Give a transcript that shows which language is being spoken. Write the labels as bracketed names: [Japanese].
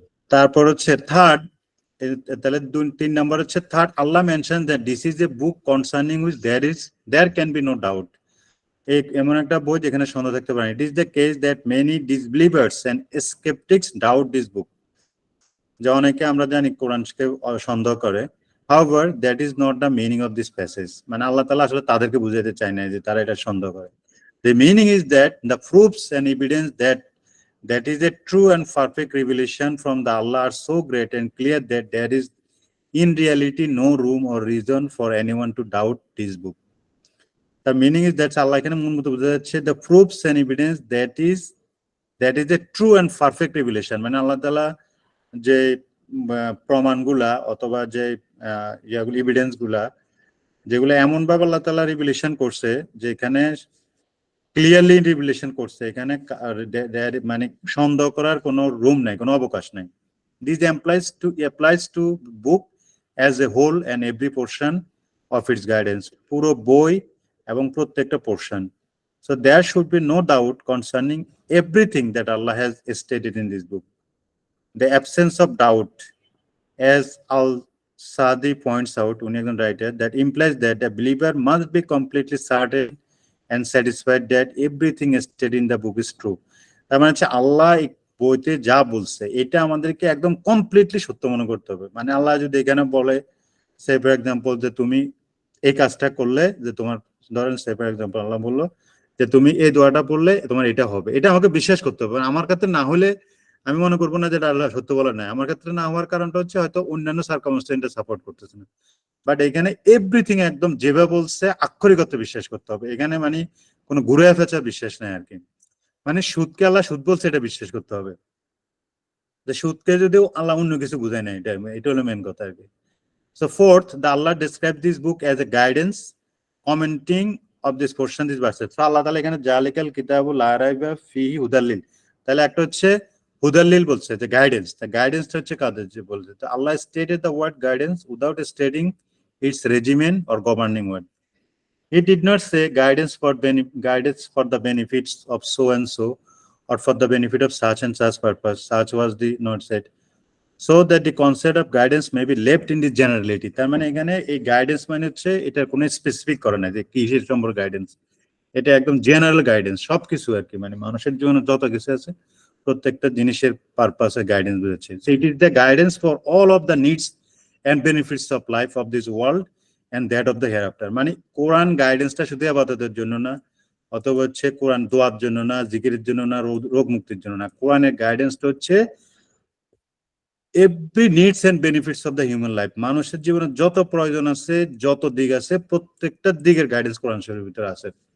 [Bangla] তারপর হচ্ছে থার্ড, তাহলে 3 নাম্বার হচ্ছে third, [English] Allah mention that this is a book concerning which there can be no doubt. [Bangla] এমন একটা বই যেখানে সন্দেহ থাকতে পারে। [English] it is the case that many disbelievers and skeptics doubt this book, [Bangla] যে অনেকে আমরা জানি কোরআনকে সন্দেহ করে। [English] However, that is not the meaning of this passage. [Bangla] মানে আল্লাহ তাআলা আসলে তাদেরকে বুঝাইতে চায় না যে তারা এটা সন্দেহ করে। [English] The meaning is that the proofs and evidence that is a true and perfect revelation from the Allah are so great and clear that there is in reality no room or reason for anyone to doubt this book. The meaning is that Allah [Bangla] এখানে মূল মতো বোঝা যাচ্ছে [English] the proofs and evidence that is a true and perfect revelation, [Bangla] মানে আল্লাহ তাআলা যে প্রমাণগুলা অথবা যে এভিডেন্স গুলা যেগুলো এমন ভাবে আল্লাহ তাআলা রিভিলেশন করছে যে এখানে ক্লিয়ারলি রিভিলেশন করছে, এখানে মানে সন্দেহ করার কোনো রুম নাই, কোনো অবকাশ নাই। [English] this applies to book as a whole and every portion of its guidance, [Bangla] পুরো বই এবং প্রত্যেকটা portion. [English] So there should be no doubt concerning everything that Allah has stated in this book. The absence of doubt, as Al-Sadi points out, [Bangla] উনি একজন [English] writer, that implies that a believer must be completely certain and satisfied that everything stated in the book is true. [Bangla] তার মানে হচ্ছে আল্লাহ বইতে যা বলছে এটা আমাদেরকে একদম কমপ্লিটলি সত্য মনে করতে হবে। মানে আল্লাহ যদি এখানে বলে সে ফর এক্সাম্পল যে তুমি এই কাজটা করলে যে তোমার, ধরেন সে ফর এক্সাম্পল আল্লাহ বললো যে তুমি এই দোয়াটা পড়লে তোমার এটা হবে, এটা আমাকে বিশ্বাস করতে হবে। আমার ক্ষেত্রে না হলে আমি মনে করবো না যে আল্লাহ সত্য বলা নাই। আমার ক্ষেত্রে না হওয়ার কারণটা হচ্ছে হয়তো অন্যান্য সার্কামস্টেন্সে সাপোর্ট করতেছে না। বাট এখানে এভরিথিং একদম যেভাবে বলছে আক্ষরিকত্বে বিশ্বাস করতে হবে। এখানে মানে কোনো ঘুরে ফেঁচা বিশ্বাস নাই আর কি। মানে সুদকে আল্লাহ সুদ বলছে এটা বিশ্বাস করতে হবে, যে সুদকে যদিও আল্লাহ অন্য কিছু বুঝায় না, এটা হলো মেন কথা আর কি। [English] So fourth, the Allah described this book as a guidance, commenting of this portion, this verses. [Bangla] So Allah তাআলা এখানে [Arabic] জালিকাল কিতাবু লা রাইবা ফিহি হুদাল্লিল, [Bangla] তাহলে একটা হচ্ছে হুদাল্লিল বলছে যে গাইডেন্স, তা গাইডেন্সটা হচ্ছে কাদের যে বলছে, তো আল্লাহ [English] stated the word guidance without stating its regimen or governing word. He did not say guidance for the benefits of so and so, or for the benefit of such and such purpose. Such was the not said. So that the concept of guidance may be left in the generality. [Bangla] তার মানে এখানে এই guidance মানে হচ্ছে এটা কোনো specific করে না যে কিসের সম্পর্কে গাইডেন্স, এটা একদম জেনারেল গাইডেন্স, সবকিছু আর কি, মানে মানুষের জীবনে যত কিছু আছে প্রত্যেকটা জিনিসের পারপাসে গাইডেন্স বুঝাচ্ছে। [English] So it is the guidance for all of the needs and benefits of life of this world and that of the hereafter. [Bangla] মানে কোরআন গাইডেন্সটা শুধু ইবাদতের জন্য না, অথবা হচ্ছে কোরআন দোয়ার জন্য না, জিকিরের জন্য না, রোগ মুক্তির জন্য না, কোরআনের গাইডেন্সটা হচ্ছে [English] every needs and benefits of the human life, [Bangla] মানুষের জীবনে যত প্রয়োজন আছে, যত দিক আছে, প্রত্যেকটা দিকের গাইডেন্স কোরআন শরীফের ভিতরে আছে।